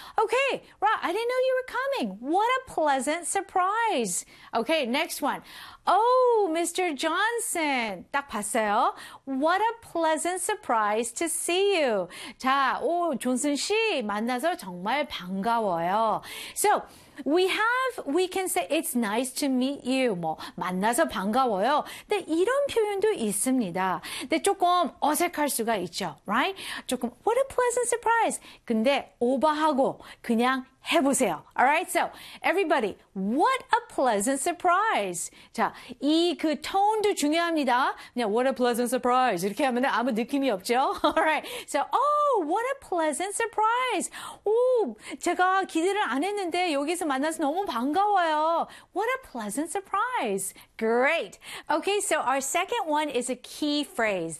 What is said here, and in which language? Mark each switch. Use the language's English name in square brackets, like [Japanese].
[English] Okay, right. I didn't know you were coming. What a pleasant surprise. Okay, next one. Oh, Mr. Johnson. [Korean] 딱 봤어요. [English] What a pleasant surprise to see you. [Korean] 자, 오, 존슨 씨, 만나서 정말 반가워요. [English] So, we can say it's nice to meet you. [Korean] 뭐, 만나서 반가워요. 근데 이런 표현도 있습니다. 근데 조금 어색할 수가 있죠. [English] Right? [Korean] 조금, [English] what a pleasant surprise. [Korean] 근데 오버하고 그냥 해보세요. [English] Alright, so everybody, what a pleasant surprise. [Korean] 자, 이 그 tone도 중요합니다. 그냥 [English] what a pleasant surprise [Korean] 이렇게 하면 아무 느낌이 없죠. [English] Alright, so oh, what a pleasant surprise. [Korean] 오, 제가 기대를 안 했는데 여기서 만나서 너무 반가워요. [English] What a pleasant surprise. Great. Okay, so our second one is a key phrase.